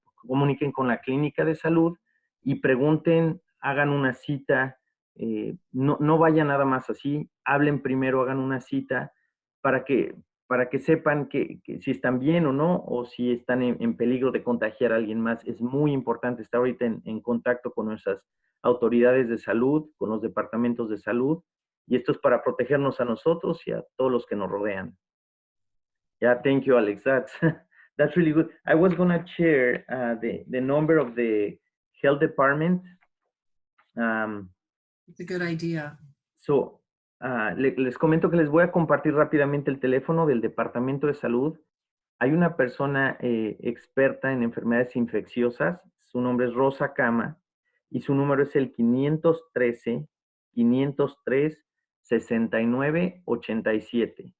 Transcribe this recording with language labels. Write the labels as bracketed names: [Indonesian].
[Spanish] comuniquen con la clínica de salud y pregunten, hagan una cita, no vayan nada más así, hablen primero, hagan una cita para que sepan que si están bien o no, o si están en peligro de contagiar a alguien más. Es muy importante estar ahorita en contacto con nuestras autoridades de salud, con los departamentos de salud, y esto es para protegernos a nosotros y a todos los que nos rodean. [English] Yeah, thank you, Alex. That's really good. I was going to share the number of the health department. It's a good idea. [Spanish] So, les comento que les voy a compartir rápidamente el teléfono del Departamento de Salud. Hay una persona experta en enfermedades infecciosas, su nombre es Rosa Cama, y su número es el 513-503-6987.